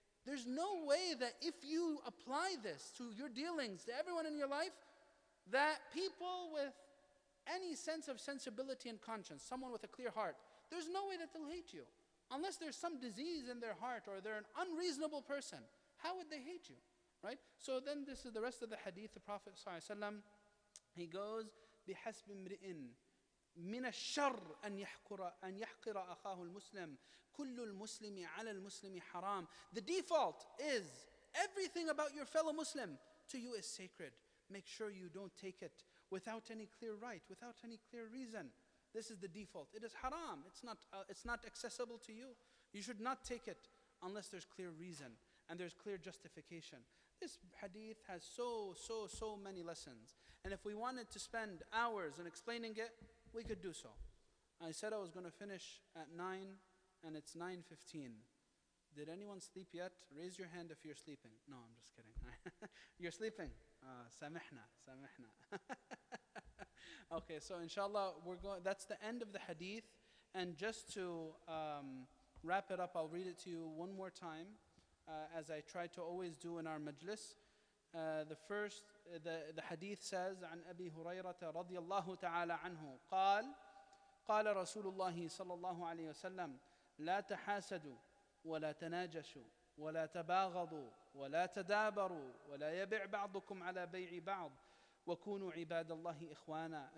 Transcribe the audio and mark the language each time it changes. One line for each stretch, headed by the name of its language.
English: There's no way that if you apply this to your dealings, to everyone in your life, that people with any sense of sensibility and conscience, someone with a clear heart, there's no way that they'll hate you. Unless there's some disease in their heart or they're an unreasonable person. How would they hate you? Right? So then this is the rest of the hadith. The Prophet ﷺ, he goes,
Arabic: بِحَسْبِ امْرِئٍ من الشر أن يحقر أخاه المسلم. كل المسلم على المسلم حرام.
English: The default is everything about your fellow Muslim to you is sacred. Make sure you don't take it without any clear right, without any clear reason. This is the default. It is haram. It's not accessible to you. You should not take it unless there's clear reason and there's clear justification. This hadith has so many lessons. And if we wanted to spend hours in explaining it, we could do so. I said I was going to finish at 9 and it's 9:15. Did anyone sleep yet? Raise your hand if you're sleeping. No, I'm just kidding. You're sleeping? Samihna. Okay, so inshallah, that's the end of the hadith. And just to wrap it up, I'll read it to you one more time, as I try to always do in our majlis. The hadith says,
Arabic: عن أبي هريرة رضي الله تعالى عنه قال رسول الله صلى الله عليه وسلم لا تحاسدوا ولا تناجشوا ولا تباغضوا ولا تدابروا ولا يبع بعضكم على بيع بعض وكونوا عباد الله إخوانا.